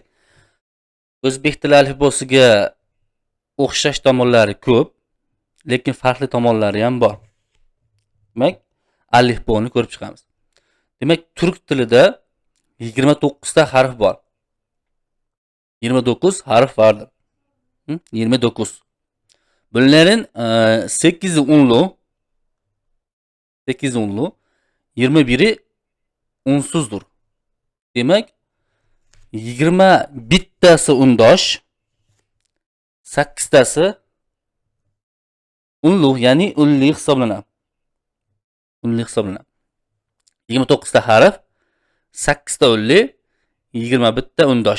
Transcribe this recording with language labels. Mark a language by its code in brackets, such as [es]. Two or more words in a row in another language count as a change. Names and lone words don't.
[uz] O'zbek tili alifbosiga o'xshash tomonlari ko'p, lekin farqli tomonlari ham bor. Demak, alifboni ko'rib chiqamiz. Demak, turk tilida 29 ta harf bor. [tr] 29 harf vardır. 29. Bunların 8'i unlu, 8 unlu, 21'i unsuzdur. [uz] Demek 20 bittasi undosh, 8 tasi unlu, ya'ni unli hisoblanadi. Unli hisoblanadi. 29 ta harf, 8 ta unli, 21 ta undosh.